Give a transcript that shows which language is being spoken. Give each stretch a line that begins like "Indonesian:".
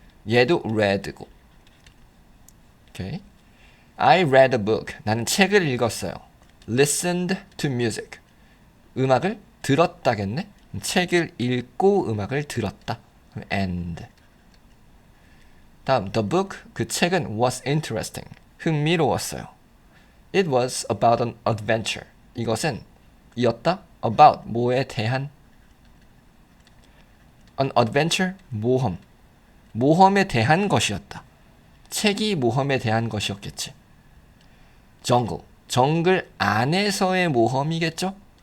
Korean: 얘도 read고. 오케이.
English: I read a book.
Korean: 나는 책을 읽었어요.
English: listened to music.
Korean: 음악을 들었다겠네. 책을 읽고 음악을 들었다. and. 다음
English: the book
Korean: 그 책은
English: was interesting.
Korean: 흥미로웠어요.
English: It was about an adventure.
Korean: 이것은 이었다. about 뭐에 대한
English: an adventure
Korean: 모험. 모험에 대한 것이었다. 책이 모험에 대한 것이었겠지. jungle 정글 안에서의 모험이겠죠.